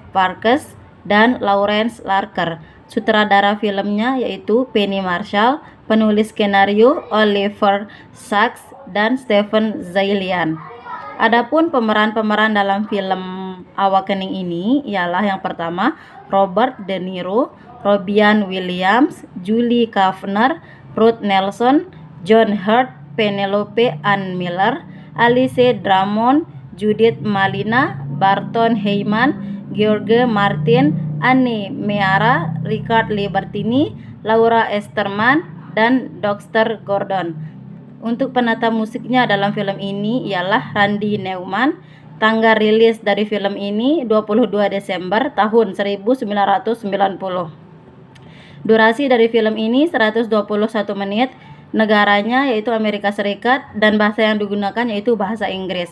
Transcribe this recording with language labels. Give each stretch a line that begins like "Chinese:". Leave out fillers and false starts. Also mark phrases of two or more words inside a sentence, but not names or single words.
Indonesian: Parkes dan Lawrence Larker, sutradara filmnya yaitu Penny Marshall, penulis skenario Oliver Sacks dan Stephen Zaillian. Adapun pemeran-pemeran dalam film Awakening ini ialah yang pertama Robert De Niro, Robin Williams, Julie Kavner, Ruth Nelson, John Hurt, Penelope Ann Miller, Alice Drummond, Judith Malina, Barton Heyman, George Martin, Annie Meara, Richard Libertini, Laura Esterman, dan Dexter Gordon. Untuk penata musiknya dalam film ini ialah Randy Newman. Tanggal rilis dari film ini 22 Desember tahun 1990. Durasi dari film ini 121 menit, negaranya yaitu Amerika Serikat, dan bahasa yang digunakan yaitu bahasa Inggris.